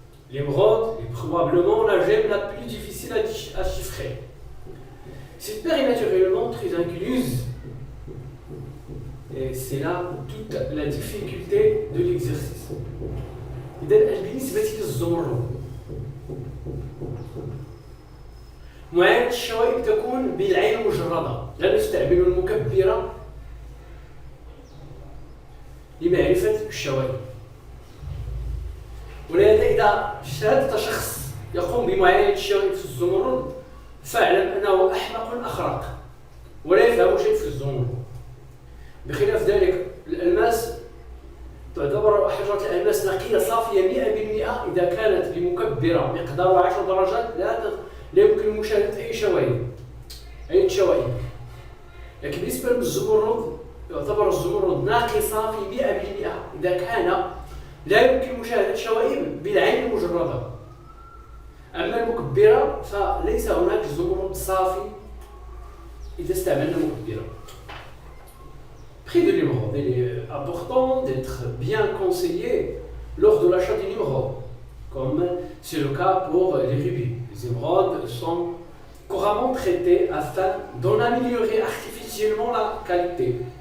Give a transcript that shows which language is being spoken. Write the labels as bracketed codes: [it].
[fr] L'émeraude est probablement la gemme la plus difficile à chiffrer. Cette pierre est naturellement très incluse et c'est là toute la difficulté de l'exercice. [ar] إذا بالنسبة للزمرد معاينة الشوائب تكون بالعين المجردة، لا نستعمل المكبرة لمعرفة الشوائب. ولهذا إذا اجتهدت شخص يقوم بمعاينة الشوائب في الزمرد فاعلم أنه أحمق أخرق ولا يفهم شيء في الزمرد. بخلاف ذلك الألماس تعتبر حجرة الألماس نقية صافية 100% إذا كانت بمكبرة مقدارها 10 درجات لا يمكن مشاهدة أي شوائب. لكن بالنسبة للزمرد يعتبر الزمرد نقي صافي 100% إذا كان لا يمكن مشاهدة شوائب بالعين المجردة. أما المكبرة فليس هناك زمرد صافي إذا استعملنا مكبرة. [fr] Prix de l'émeraude, il est important d'être bien conseillé lors de l'achat d'une émeraude, comme c'est le cas pour les rubis. Les émeraudes sont couramment traitées afin d'en améliorer artificiellement la qualité.